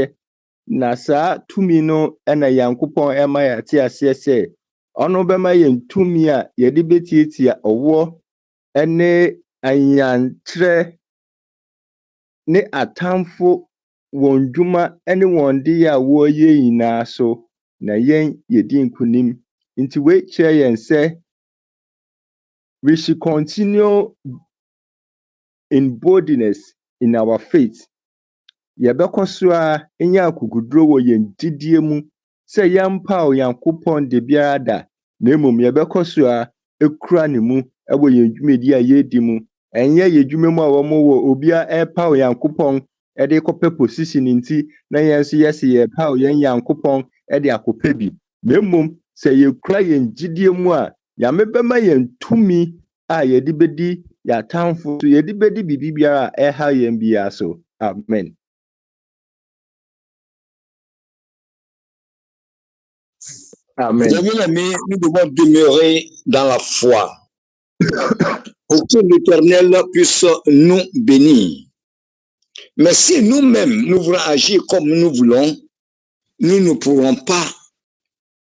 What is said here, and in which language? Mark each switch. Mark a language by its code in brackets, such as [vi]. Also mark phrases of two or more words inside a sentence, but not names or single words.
[ak] Na saa tumi no na Nyankopɔn ma yɛate aseɛ sɛ ɔno bɛma yɛn tumi a yɛde bɛtiatia ɔwɔ ne anyankyerɛ ne atamfo wɔn dwuma ne wɔn deɛ a wɔreyɛ nyinaa so, na yɛn yɛdi nkonim. Nti wei kyerɛ yɛn sɛ [en] we should continue in boldness in our faith. [ak] Yɛbɛkɔ so a ɛnyɛ akokoduro wɔ yɛn gyidie mu sɛ yɛmpa Onyankopɔn de biara da, na mmom yɛbɛkɔ so a ɛkura ne mu wɔ yɛn dwumadi a yɛredi mu. Ɛnyɛ yɛn dwuma mu a wɔn wɔ obiara ɛrepa Onyankopɔn de kɔpɛ position nti na yɛn nso yɛsɛ yɛrepa yɛn Nyankopɔn de akɔpɛ bi. Na mmom sɛ yɛkura yɛn gyidie mu a, Nyame bɛma yɛn tumi a yɛde bɛdi yɛn atamfo so, yɛde bɛdi biribi biara a ɛha yɛn biara so. Amen. Amen. [fr] Mes amis, nous devons demeurer dans la foi pour que l'Éternel puisse nous bénir. Mais si nous-mêmes, nous voulons agir comme nous voulons, nous ne pourrons pas arriver.